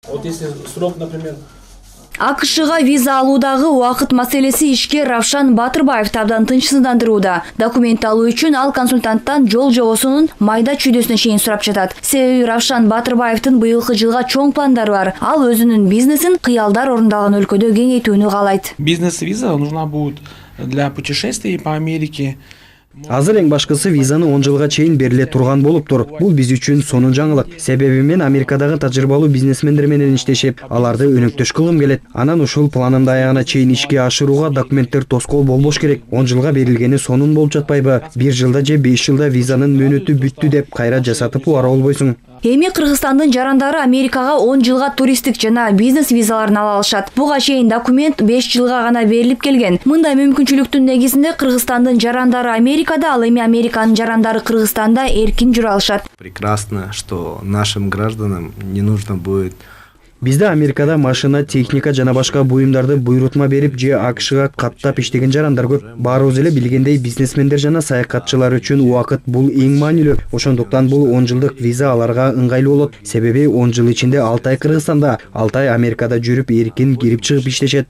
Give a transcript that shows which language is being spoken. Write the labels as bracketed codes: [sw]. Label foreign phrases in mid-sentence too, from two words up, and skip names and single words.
[ru] Вот если срок, например, [ky] АКШга виза алуудагы убакыт маселеси ишкер Равшан Батырбаевди абдан тынчсыздандырууда. Документ алуу үчүн ал консультанттан жол жобосунун майда чүйдөсүнө чейин сурап жатат. Себеби Равшан Батырбаевдин быйылкы жылга чоң пландары бар. Ал өзүнүн бизнесин кыялдар орундалган өлкөдө кеңейтүүнү каалайт. [ru] Бизнес-виза нужна будет для путешествий по Америке. [ky] Азыр эң башкысы визаны 10 жылга чейин бериле турган болуптур. Бул биз үчүн сонун жаңылык. Себеби мен Америкадагы тажрыйбалуу бизнесмендер менен иштешип, аларды өнөктөш кылгым келет. Анан ушул планымды аягына чейин ишке ашырууга документтер тоскоол болбош керек. 10 жылга берилгени сонун болуп жатпайбы? 1 жылда же 5 жылда визанын мөөнөтү бүттү деп кайра жасатып убара болбойсуң. Эми Кыргызстандын жарандары Америкага 10 жылга туристтик жана бизнес визаларын ала алышат. Буга чейин документ 5 жылга гана берилип келген. Мындай мүмкүнчүлүктүн негизинде Кыргызстандын жарандары Америкада, ал эми Американын жарандары Кыргызстанда эркин жүрө алышат. [ru] Прекрасно, что нашим гражданам не нужно будет. [ky] Бизде Америкада машина, техника жана башка буюмдарды буйрутма берип же АКШга каттап иштеген жарандар көп. Баарыбыз эле билгендей бизнесмендер жана саякатчылар үчүн убакыт бул эң маанилүү. Ошондуктан бул 10 жылдык виза аларга ыңгайлуу болот. Себеби 10 жыл ичинде 6 ай Кыргызстанда, 6 ай Америкада жүрүп эркин кирип чыгып иштешет.